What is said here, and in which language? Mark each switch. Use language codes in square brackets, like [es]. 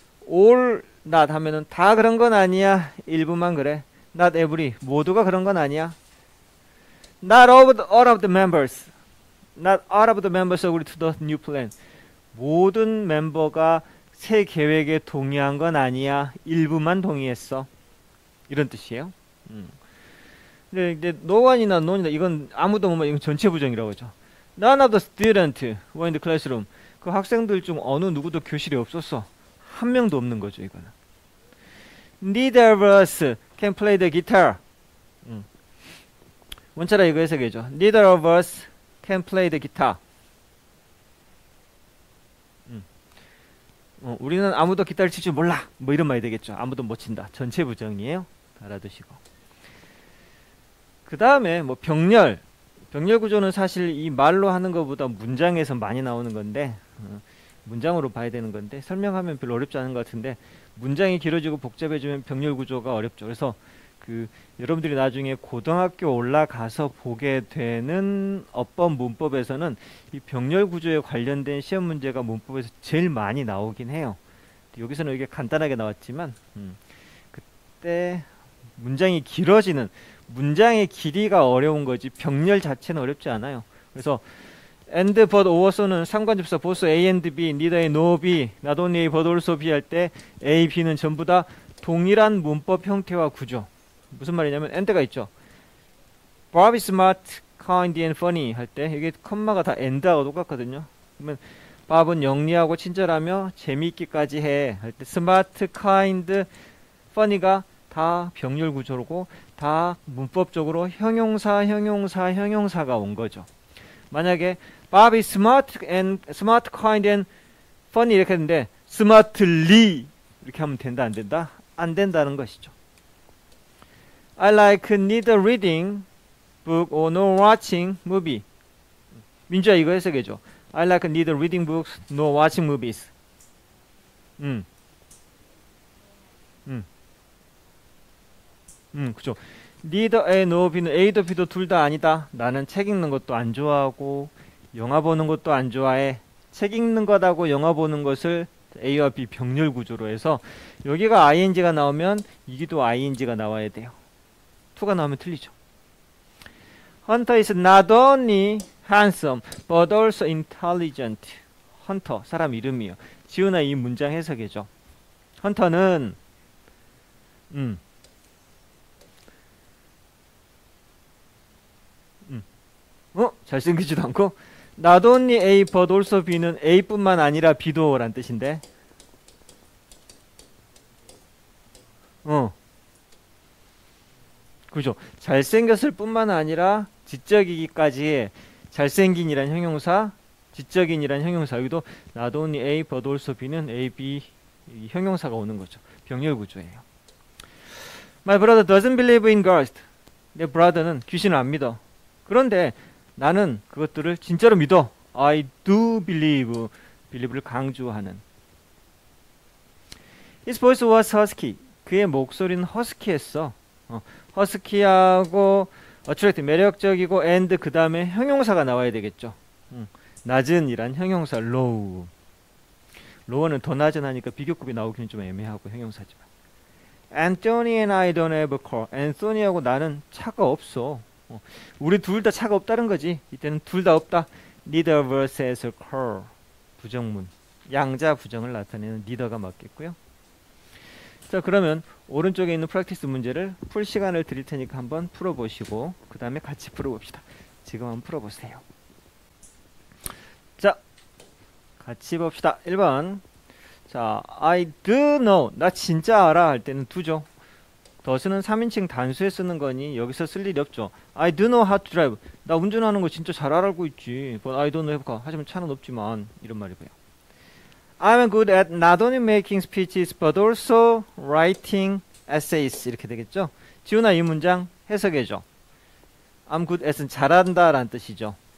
[en] all not [ko] 하면은 다 그런 건 아니야 일부만 그래 [en] not every [ko] 모두가 그런 건 아니야 [en] not all of the members not all of the members agree to the new plan [ko] 모든 멤버가 새 계획에 동의한 건 아니야 일부만 동의했어 이런 뜻이에요. 근데 이제 no one이나 none이나 이건 아무도 못 이건 전체 부정이라고 하죠. [en] None of the students were in the classroom. [ko] 그 학생들 중 어느 누구도 교실에 없었어. 한 명도 없는 거죠, 이거는. [en] Neither of us can play the guitar. [ko] 원차라 이거 해석해줘. [en] Neither of us can play the guitar. [ko] 우리는 아무도 기타를 칠 줄 몰라. 뭐 이런 말이 되겠죠. 아무도 못 친다. 전체 부정이에요. 알아두시고. 그 다음에 뭐 병렬. 병렬 구조는 사실 이 말로 하는 것보다 문장에서 많이 나오는 건데 문장으로 봐야 되는 건데 설명하면 별로 어렵지 않은 것 같은데 문장이 길어지고 복잡해지면 병렬 구조가 어렵죠. 그래서 그 여러분들이 나중에 고등학교 올라가서 보게 되는 어법 문법에서는 이 병렬 구조에 관련된 시험 문제가 문법에서 제일 많이 나오긴 해요. 여기서는 이게 간단하게 나왔지만 그때 문장이 길어지는 문장의 길이가 어려운 거지 병렬 자체는 어렵지 않아요. 그래서 and, but, or, so는 상관접사 [en] both A and B, neither A, no B, not only A, but also B [ko] 할 때 A, B는 전부 다 동일한 문법 형태와 구조. 무슨 말이냐면 and가 있죠. [en] Bob is smart, kind and funny [ko] 할 때 이게 컴마가 다 and하고 똑같거든요. 그러면 Bob은 영리하고 친절하며 재미있기까지 해 할 때 smart, kind, funny가 다 병렬 구조고 다 문법적으로 형용사가 온 거죠. 만약에 [en] Bob is smart, kind and funny [ko] 이렇게 했는데 smartly 이렇게 하면 된다 안 된다? 안 된다는 것이죠. [en] I like neither reading book or nor watching movie. [ko] 민주야 이거 해석해줘. [en] I like neither reading books nor watching movies. [ko] 그죠. neither A nor B는 A도 B도 둘 다 아니다. 나는 책 읽는 것도 안 좋아하고 영화 보는 것도 안 좋아해. 책 읽는 것하고 영화 보는 것을 A와 B 병렬 구조로 해서 여기가 ing가 나오면 여기도 ing가 나와야 돼요. 2가 나오면 틀리죠. [en] Hunter is not only handsome but also intelligent. [ko] 헌터 사람 이름이요. 지훈아 이 문장 해석해줘. 헌터는 잘생기지도 않고 not only A but also B는 A뿐만 아니라 B도 란 뜻인데 그죠. 잘생겼을 뿐만 아니라 지적이기까지 잘생긴이란 형용사 지적인이란 형용사 여기도 not only A but also B는 A, B 형용사가 오는 거죠. 병렬 구조예요. [en] My brother doesn't believe in ghosts. [ko] 내 brother는 귀신을 안 믿어. 그런데 나는 그것들을 진짜로 믿어. [en] I do believe. [ko] believe를 강조하는. [en] His voice was husky. [ko] 그의 목소리는 허스키했어. 허스키하고 attractive, 매력적이고 and 그 다음에 형용사가 나와야 되겠죠. 낮은 이란 형용사 low. low는 더 낮은 하니까 비교급이 나오기는 좀 애매하고 형용사지만. [en] Anthony and I don't have a car. [ko] Anthony하고 나는 차가 없어. 우리 둘 다 차가 없다는 거지. 이때는 둘 다 없다. [en] Neither of us has a car. [ko] 부정문. 양자 부정을 나타내는 neither가 맞겠고요. 자 그러면 오른쪽에 있는 프랙티스 문제를 풀 시간을 드릴 테니까 한번 풀어보시고 그 다음에 같이 풀어봅시다. 지금 한번 풀어보세요. 자 같이 봅시다. 1번 자 [en] I do know [ko] 나 진짜 알아 할 때는 do죠. does는 3인칭 단수에 쓰는 거니 여기서 쓸 일이 없죠. [en] I do know how to drive [ko] 나 운전하는 거 진짜 잘 알고 있지. [en] But I don't have car [ko] 하지만 차는 없지만 이런 말이고요. [en] I'm good at not only making speeches but also writing essays [ko] 이렇게 되겠죠. 지훈아 이 문장 해석해줘. [en] I'm good at [ko] 은 잘한다 라는 뜻이죠.